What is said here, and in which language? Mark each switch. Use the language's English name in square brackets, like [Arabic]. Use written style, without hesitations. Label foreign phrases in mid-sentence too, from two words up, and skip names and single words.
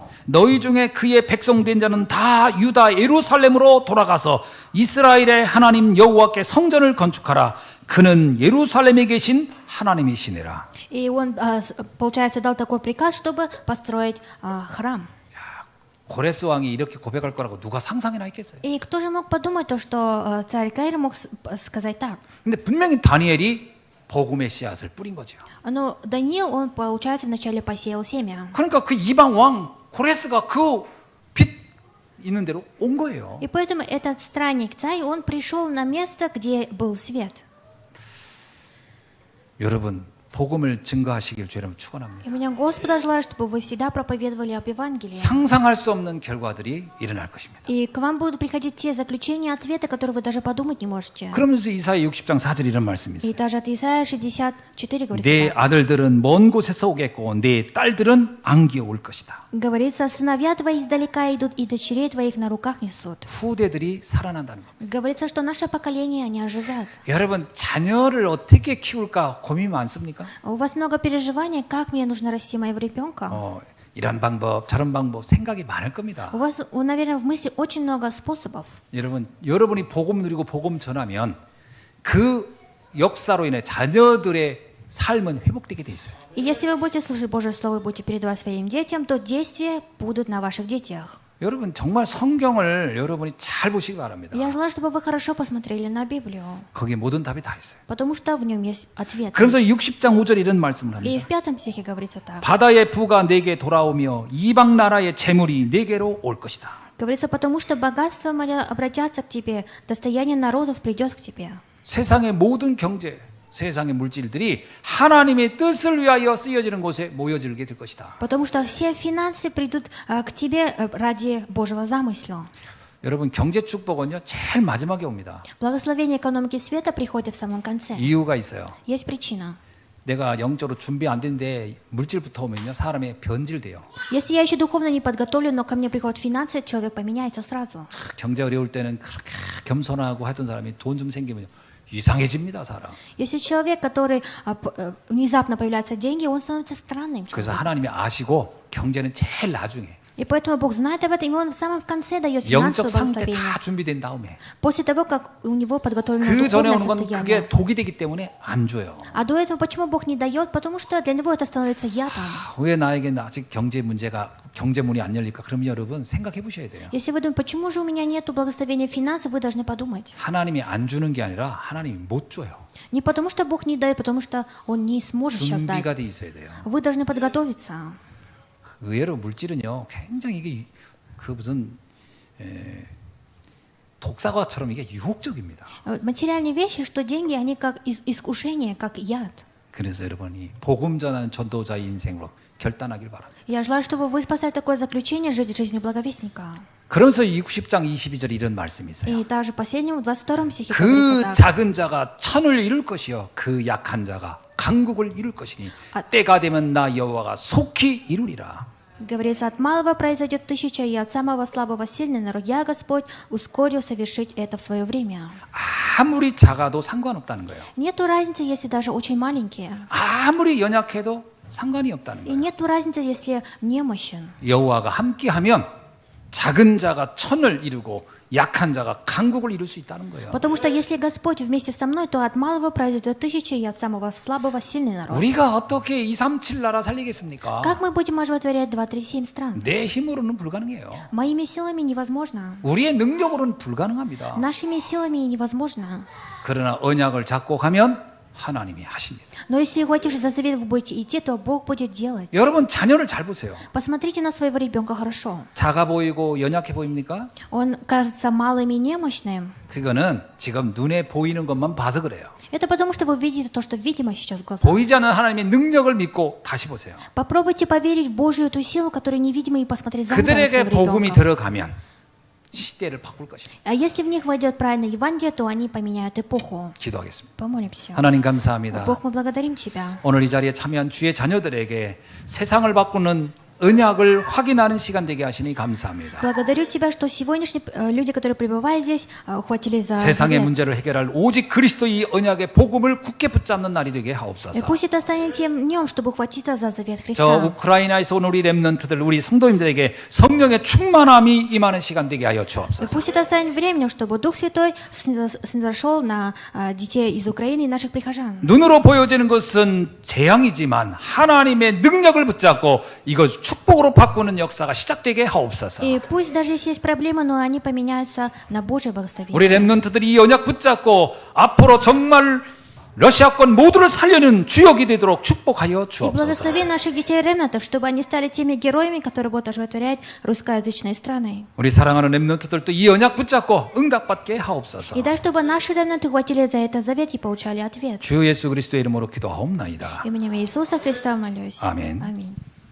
[Korean] 너희 중에 그의 백성 된 자는 다 유다 예루살렘으로 돌아가서 이스라엘의 하나님 여호와께 성전을 건축하라. 그는 예루살렘에 계신 하나님이시니라. [Russian] И он, получается, дал такой приказ, чтобы построить храм. [Korean] 고레스 왕이 이렇게 고백할 거라고 누가 상상이나 했겠어요? [Russian] И кто же мог подумать то, что царь Каир мог сказать так? [Korean] 근데 분명히 다니엘이 복음의 씨앗을 뿌린 거죠. [Russian] Но Даниил, он, получается, вначале посеял семя. [Korean] 그러니까 그 이방 왕 고레스가 그 빛 있는 대로 온 거예요. [Russian] И поэтому этот странник царь, он пришел на место, где был свет. [Korean] 여러분 복음을 증거하시길 주님 축원합니다. [Russian] И меня Господа желаю, чтобы вы всегда проповедовали об Евангелии. [Korean] 상상할 수 없는 결과들이 일어날 것입니다. [Russian] И к вам будут приходить те заключения, ответы, которые вы даже подумать не можете. [Korean] 그러면서 이사야 60장 4절 이런 말씀이 있어요. [Russian] И даже от Исаия 64 говорится [Korean] 내 [Russian] так. [Korean] 아들들은 먼 곳에서 오겠고 내 딸들은 안기어 올 것이다. [Russian] Говорится, сыновья твои издалека идут, и дочерей твоих на руках несут. [Korean] 후대들이 살아난다는 겁니다. [Russian] Говорится, что наше поколение, они оживят. [Korean] 여러분 자녀를 어떻게 키울까 고민이 많습니까? [Russian] У вас много переживаний, как мне нужно расти моего ребенка. [Korean] 이런 방법 저런 방법 생각이 많을 겁니다. [Russian] У вас, наверное, в мысли очень много способов. [Korean] 여러분이 복음 누리고 복음 전하면 그 역사로 인해 자녀들의 삶은 회복되게 돼 있어요. [Russian] И если вы будете слушать Божье Слово и будете передавать своим детям, то действия будут на ваших детях. [Korean] 여러분 정말 성경을 여러분이 잘 보시기 바랍니다. [Russian] Я желаю, чтобы вы хорошо посмотрели на Библию, [Korean] 거기에 모든 답이 다 있어요. [Russian] потому что в нем есть ответ. [Korean] 그러면서 60장 5절에 이런 말씀을 [Russian] И [Korean] 합니다. [Russian] в 5 стихе говорится так. [Korean] 바다의 부가 내게 돌아오며 이방 나라의 재물이 내게로 올 것이다. [Russian] Говорится, потому что богатство моря обратятся к тебе, достояние народов придет к тебе. [Korean] 세상의 모든 경제, 세상의 물질들이 하나님의 뜻을 위하여 쓰여지는 곳에 모여들게 될 것이다. [Russian] Потому что все финансы придут к тебе ради Божьего замысла. [Korean] 여러분 경제 축복은요 제일 마지막에 옵니다. [Russian] Благословение экономики света приходит в самом конце. [Korean] 이유가 있어요. [Russian] Есть причина. [Korean] 내가 영적으로 준비 안 됐는데 물질부터 오면요 사람이 변질돼요. [Russian] Если я еще духовно не подготовлен, но ко мне приходят финансы, человек поменяется сразу. [Korean] 경제 어려울 때는 그렇게 겸손하고 하던 사람이 돈 좀 생기면 이상해집니다 사람. [Russian] Если человек, который внезапно появляются деньги, он становится странным [Korean] 그래서 [Russian] человеком. [Korean] 하나님이 아시고 경제는 제일 나중에 [Russian] И поэтому Бог знает об этом, и Он в самом конце дает [Korean] 영적 [Russian] финансовое [Korean] 상태 [Russian] благословение. [Korean] 다 준비된 다음에 [Russian] После того, как у него подготовлено [Korean] 그 전에 [Russian] духовное [Korean] 오는 건 [Russian] состояние. [Korean] 그게 독이 되기 때문에 안 줘요. [Russian] А до этого почему Бог не дает? Потому что для него это становится ядом. [Korean] 왜 나에게는 아직 경제문이 안 열릴까? 그러면 여러분 생각해 보셔야 돼요. [Russian] Если вы думаете, почему же у меня нет благословения финансов, вы должны подумать. [Korean] 하나님이 안 주는 게 아니라 하나님이 못 줘요. [Russian] Не потому что Бог не дает, потому что Он не сможет сейчас дать. [Korean] 준비가 돼 있어야 돼요. [Russian] Вы должны подготовиться. [Korean] 의외로 물질은요 굉장히 이게 그 무슨 독사과처럼 이게 유혹적입니다. [Russian] Материальные вещи, что деньги, они как искушение, как яд. [Korean] 그래서 여러분이 복음 전하는 전도자의 인생으로 결단하길 바랍니다. [Russian] Я желаю, чтобы вы спасали такое заключение, жить жизнью благовестника. [Korean] 그러면서 60장 22절 이런 말씀이 있어요. [Russian] И также последнему, в 22 стихе [Korean] 그 [Russian] говорится так. [Korean] 작은 자가 천을 이룰 것이요 그 약한 자가 강국을 이룰 것이니 때가 되면 나 여호와가 속히 이루리라. [Russian] Говорится, от малого произойдет 1000, и от самого слабого сильный народ. Я, Господь, ускорил совершить это в свое время. [Korean] 아무리 작아도 상관없다는 거예요. [Russian] Нету разницы, если даже очень маленькие. [Korean] 아무리 연약해도 상관이 없다는 [Russian] И [Korean] 거예요. [Russian] нету разницы, если немощен. [Korean] 여호와가 함께하면 작은 자가 천을 이루고 약한 자가 강국을 이룰 수 있다는 거예요. [Russian] Потому что если Господь вместе со мной, то от малого произойдет 1000, и от самого слабого сильный народ. [Korean] 우리가 어떻게 237 나라 살리겠습니까? [Russian] Как мы будем оживотворять 237 стран? [Korean] 내 힘으로는 불가능해요. [Russian] Моими силами невозможно. [Korean] 우리의 능력으로는 불가능합니다. [Russian] Нашими силами невозможно. [Korean] 그러나 언약을 잡고 가면 하나님이 하십니다. [Russian] Но если ухватившись за завет вы будете идти, то Бог будет делать. [Korean] 여러분 자녀를 잘 보세요. [Russian] Посмотрите на своего ребенка хорошо. [Korean] 작아 보이고 연약해 보입니까? [Russian] Он кажется малым и немощным. [Korean] 그거는 지금 눈에 보이는 것만 봐서 그래요. [Russian] Это потому, что вы видите то, что видимо сейчас в глазах. [Korean] 보이지 않는 하나님의 능력을 믿고 다시 보세요. [Russian] Попробуйте поверить в Божью эту силу, которая невидима, и посмотреть заново на [Korean] 그들에게 [Russian] своего [Korean] 복음이 [Russian] ребенка. [Korean] 들어가면 시대를 바꿀 것입니다. [Russian] А если в них войдет правильное Евангелие, то они поменяют эпоху. [Korean] 기도하겠습니다. [Russian] Помолимся. [Korean] 하나님 감사합니다. [Russian] Бог, мы благодарим Тебя. [Korean] 오늘 이 자리에 참여한 주의 자녀들에게 세상을 바꾸는 언약을 확인하는 시간 되게 하시니 감사합니다. [Russian] Благодарю Тебя, что сегодняшние люди, которые пребывают здесь, ухватились за [Korean] 세상의 [Russian] завет. [Korean] 문제를 해결할 오직 그리스도의 언약의 복음을 굳게 붙잡는 날이 되게 [Russian] И [Korean] 하옵소서. [Russian] пусть это станет тем днем, чтобы ухватиться за завет [Korean] 저 [Russian] Христа. [Korean] 우크라이나에서 온 우리 렘넌트들 우리 성도님들에게 성령의 충만함이 임하는 시간 되게 하여 [Russian] И [Korean] 주옵소서. [Russian] пусть это станет временем, чтобы Дух Святой снизошел на детей из Украины и наших прихожан. [Korean] 눈으로 보여지는 것은 재앙이지만 하나님의 능력을 붙잡고 이것 축복으로 바꾸는 역사가 시작되게 하옵소서. [Russian] И пусть даже если есть проблемы, но они поменяются на Божье благословение. [Korean] 우리 렘넌트들이 이 언약 붙잡고 앞으로 정말 러시아권 모두를 살려는 주역이 되도록 축복하여 [Russian] И [Korean] 주옵소서. [Russian] благослови наших детей ремнантов, чтобы они стали теми героями, которые будут оживотворять русскоязычные страны. [Korean] 우리 사랑하는 렘넌트들도 이 언약 붙잡고 응답받게 하옵소서. [Russian] И дай, чтобы наши ремнанты хватили за это завет и получали ответ. [Korean] 주 예수 그리스도의 이름으로 기도하옵나이다. [Russian] Именем Иисуса Христа молюсь. [Korean] 아멘. [Russian] Аминь.